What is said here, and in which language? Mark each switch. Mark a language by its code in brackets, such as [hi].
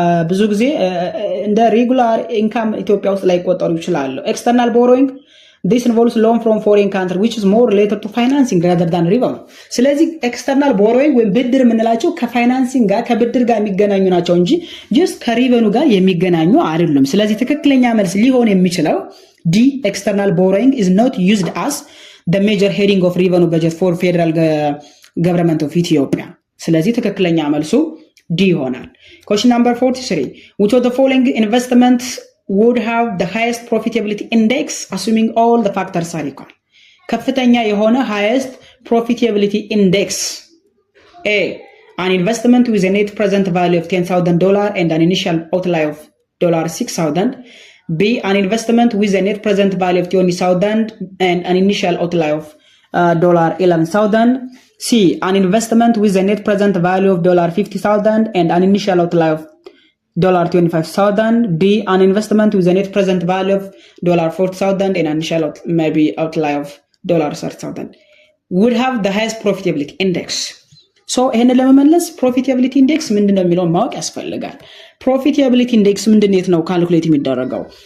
[am] ብዙ ጊዜ እንደ ሬጉላር ኢንካም ኢትዮጵያ ውስጥ ላይ ቆጠሩ ይችላሉ። [en] ኤክስተርናል ቦሮዊንግ this involves loan from foreign country which is more related to financing rather than revenue. [am] ስለዚህ ኤክስተርናል ቦሮዊንግ ወይም ብድር የምንላቸው ከፋይናንሲንግ ጋር ከብድር ጋር የሚገናኙ ናቸው እንጂ ጀስት ከሪቨኑ ጋር የሚገናኙ አይደሉም። ስለዚህ ትክክለኛ መልስ ሊሆን የሚችለው ዲ [en] external borrowing is not used as the major heading of revenue budget for federal government of Ethiopia. [am] ስለዚህ ትክክለኛ መልሱ D ይሆናል። [en] Question number 43. Which of the following investments would have the highest profitability index assuming all the factors are equal? [am] ከፍተኛ የሆነ [en] highest profitability index. A. An investment with a net present value of $10,000 and an initial outlay of $6,000. B. An investment with a net present value of $20,000 and an initial outlay of $11,000. C. An investment with a net present value of $50,000 and an initial outlay of $25,000. D. An investment with a net present value of $40,000 and an initial maybe outlay of $30,000 would have the highest profitability index. [am] So ይሄንን ለመመለስ profitability index ምንድነው የሚለውን ማወቅ ያስፈልጋል። profitability index ምንድነው ነው ካልኩሌት የሚደረገው?